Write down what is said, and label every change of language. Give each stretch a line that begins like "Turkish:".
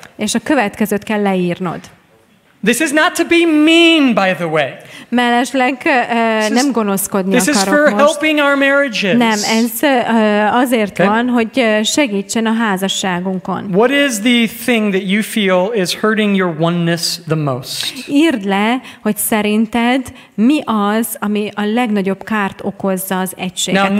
Hungarian: És a következőt kell leírnod.
English: This is not to be mean, by the way.
Hungarian: Mellesleg nem gonoszkodni akarok most.
English: This is for helping our marriages.
Hungarian: Nem, ez azért van, hogy segítsen a házasságunkon.
English: What is the thing that you feel is hurting your oneness the most?
Hungarian: Írd le, hogy szerinted mi az, ami a legnagyobb kárt okozza az egységeteknek.